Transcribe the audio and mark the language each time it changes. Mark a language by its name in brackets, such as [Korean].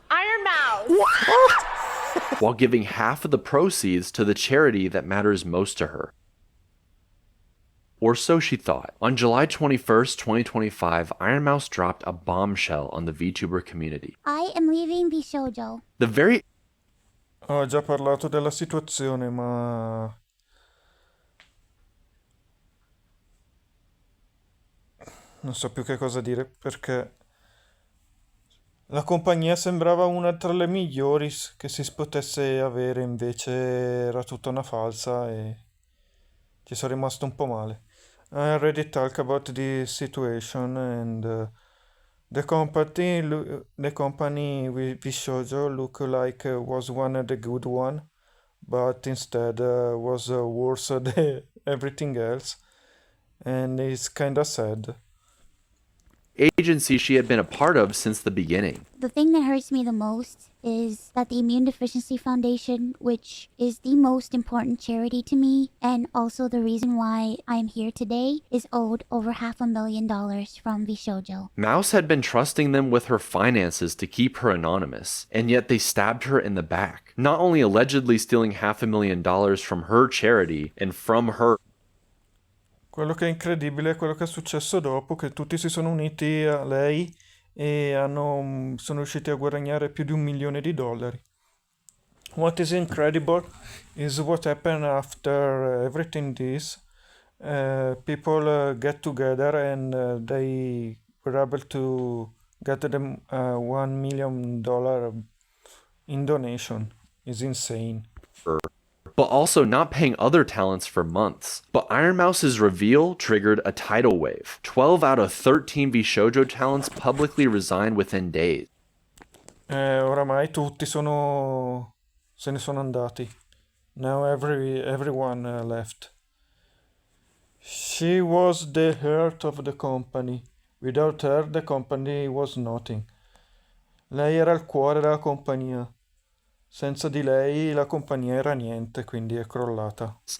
[English] Iron Mouse. While giving half of the proceeds to the charity that matters most to her. Or so she thought. On July 21st, 2025, Iron Mouse dropped a bombshell on the VTuber community. I am leaving Bishoujo. The very... [Italian] Ho già parlato della situazione, ma... non so più che cosa dire, perché... la compagnia sembrava una tra le migliori che si potesse avere, invece era tutta una falsa e ci sono rimasto un po' male. [English] I already talked about the situation and the company with Shoujo look like was one of the good one, but instead was worse than everything else, and it's kinda sad. Agency she had been a part of since the beginning. The thing that hurts me the most is that the Immune Deficiency Foundation, which is the most important charity to me, and also the reason why I'm here today, is owed over $500,000 from Bishoujo. Mouse had been trusting them with her finances to keep her anonymous, and yet they stabbed her in the back, not only allegedly stealing $500,000 from her charity and from her. [Italian] Quello che è incredibile è quello che è successo dopo, che tutti si sono uniti a lei e sono riusciti a guadagnare più di $1 milione. [English] What is incredible is what happened after everything this. People get together and they were able to get them $1 million in donation. It's insane. But also not paying other talents for months. But Iron Mouse's reveal triggered a tidal wave. 12 out of 13 Bishoujo talents publicly resigned within days. [Italian] Oramai tutti se ne sono andati. [English] Now everyone left. She was the heart of the company. Without her, the company was nothing. [Italian] Lei era il cuore della compagnia. Senza di lei la compagnia era niente, quindi è crollata.